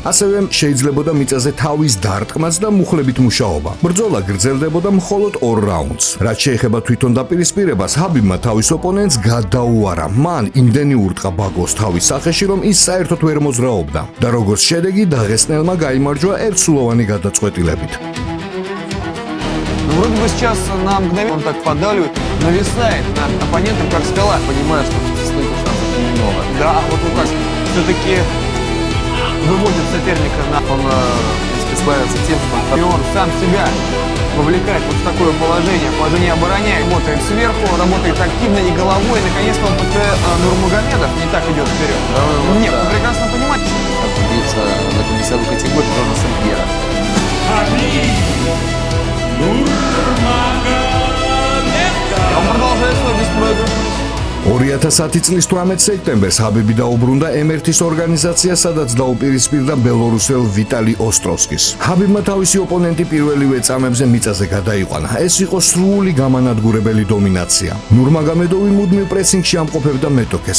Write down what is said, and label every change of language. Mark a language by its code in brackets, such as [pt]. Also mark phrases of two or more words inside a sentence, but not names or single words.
[ka] ასევე შეიძლებოდა მიწაზე თავის დარტყმაც და მუხლებით მუშაობა. ბრძოლა გრძელდებოდა მხოლოდ 2 რაუნდს. რაც შეეხება თვითონ დაპირისპირებას, ხაბიბმა თავის ოპონენტს გადაუარა. მან იმდენი ურტყა ბაგოს თავის სახეში, რომ ის საერთოდ ვერ მოძრაობდა და როგორც შედეგი დაღესტნელმა გაიმარჯვა ერთსულოვანი გადაწყვეტილებით. [ru] Вроде бы сейчас на мгновение он так поддавливает, нависает над оппонентом, как скала, понимая, что стоит шансов немного. Да, вот он так все-таки выводит соперника на... Он, в принципе, славится тем, что он сам себя вовлекает вот в такое положение обороняет, работает сверху, работает активно и головой, и наконец-то он после Нурмагомедов не так идет вперед. Нет, вы прекрасно понимаете, как биться в этой весовой категории должен Сен-Пьера. Он продолжает свой беспроигрыш. [ka] 2010 წლის 18 სექტემბერს ხაბიბი დაუბრუნდა M1-ის ორგანიზაციას, სადაც დაუპირისპირდა ბელორუსელ ვიტალი ოსტროვსკის. ხაბიბმა თავისი ოპონენტი პირველივე წამებზე მიწაზე გადაიყვანა. ეს იყო სრული გამანადგურებელი დომინაცია. ნურმაგომედოვი მუდმივ პრესინგში ამყოფებდა მეტოქეს.